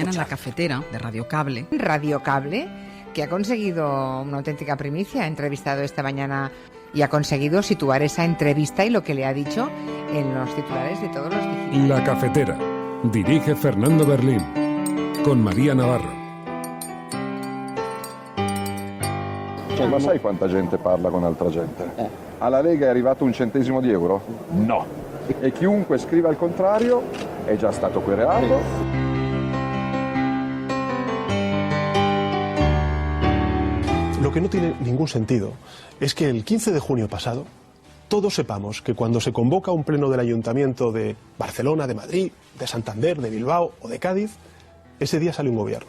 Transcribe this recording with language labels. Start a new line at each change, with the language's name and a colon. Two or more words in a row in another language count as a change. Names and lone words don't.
Spanish: Mañana en La Cafetera de Radio Cable. Radio Cable, que ha conseguido una auténtica primicia, ha entrevistado esta mañana y ha conseguido situar esa entrevista y lo que le ha dicho en los titulares de todos los digitales. La Cafetera. Dirige Fernando Berlín. Con María Navarro.
Italian: Ma sai quanta gente parla con altra gente? Alla Lega è arrivato un centesimo di euro? No. E chiunque scriva il contrario è già stato querelato.
Spanish: Lo que no tiene ningún sentido es que el 15 de junio pasado todos sepamos que cuando se convoca un pleno del Ayuntamiento de Barcelona, de Madrid, de Santander, de Bilbao o de Cádiz, ese día sale un gobierno.